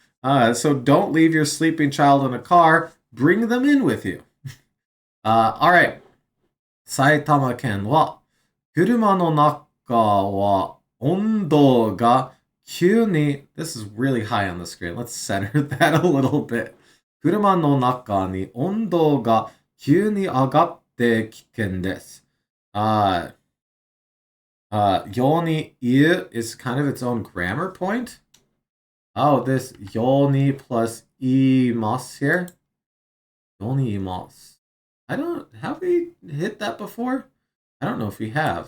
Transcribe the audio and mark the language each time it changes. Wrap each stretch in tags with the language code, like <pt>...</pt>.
<en>So don't leave your sleeping child in a car. Bring them in with you. All right.</en> <ja>埼玉県は車の中は温度が急に</ja> <en>This is really high on the screen. Let's center that a little bit.</en> <ja>車の中に温度が急に上がって危険です。ように言う</ja> <en>is kind of its own grammar point. Oh, this ように plus 言います here.</en> <ja>ように言います.</ja> <en>Have we hit that before? I don't know if we have.</en>